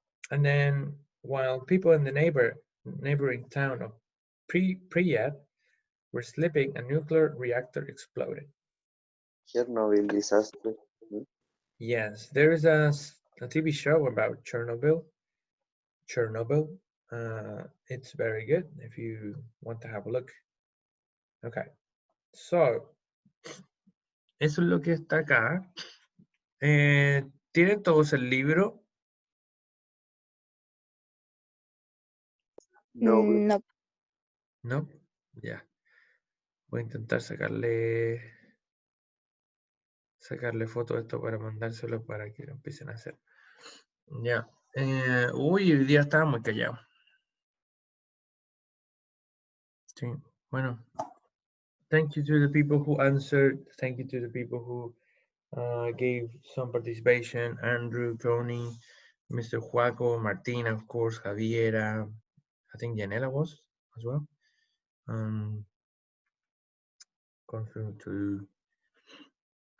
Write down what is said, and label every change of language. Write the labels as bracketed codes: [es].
[en] And then while people in the neighboring town of Pripyat were sleeping, a nuclear reactor exploded. Chernobyl disaster. Yes, there is a TV show about Chernobyl. It's very good if you want to have a look. [es] Okay, so eso es lo que está acá. ¿Tienen todos el libro? No. No. ¿No? Ya. Voy a intentar sacarle foto a esto para mandárselo para que lo empiecen a hacer. Ya. Uy, hoy día estaba muy callado. Sí, bueno. [en] Thank you to the people who answered. Thank you to the people who gave some participation. Andrew, Tony, Mr. Juaco, Martina, of course, Javiera. I think Yanela was as well. Going through to